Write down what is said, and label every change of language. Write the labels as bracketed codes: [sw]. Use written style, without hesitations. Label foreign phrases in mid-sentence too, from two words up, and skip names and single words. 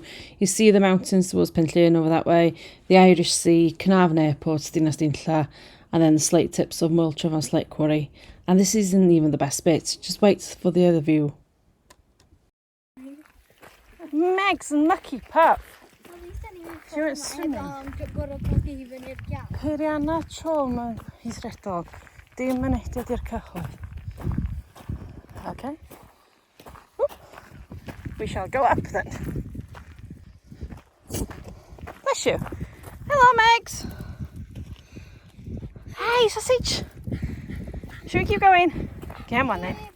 [en] You see the mountains towards Penllyn over that way, the Irish Sea, Carnarvon Airport, Dinas Dinlla, and then the slate tips of Moel Tryfan Quarry. And this isn't even the best bit, just wait for the other view. Meg's mucky pup. She went swimming. [cy] Peirianna tro mewn hithredol, dim mynediad i'r cyhoedd. [en] Okay. Whoop. We shall go up then. Bless you. Hello, Megs. Hey, sausage. Should we keep going? Come on then.